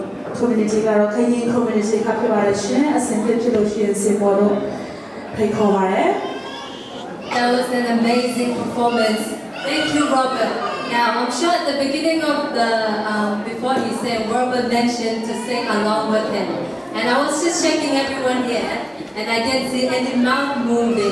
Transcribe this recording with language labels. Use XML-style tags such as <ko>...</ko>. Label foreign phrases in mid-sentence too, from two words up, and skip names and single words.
<my>community ကတော့ခရင် community ကဖြစ်ပါတယ်ရှင်အစဉ်ဖြစ်လို့ရှိရင်စင်ပေါ်တော့ဖိတ်ခေါ်ပါတယ်</my> <en>That was an amazing performance. Thank you, Robert. Now, I'm sure at the beginning of the, before he said, Robert mentioned to sing along with him. And I was just checking everyone here, and I didn't see any mouth moving.</en>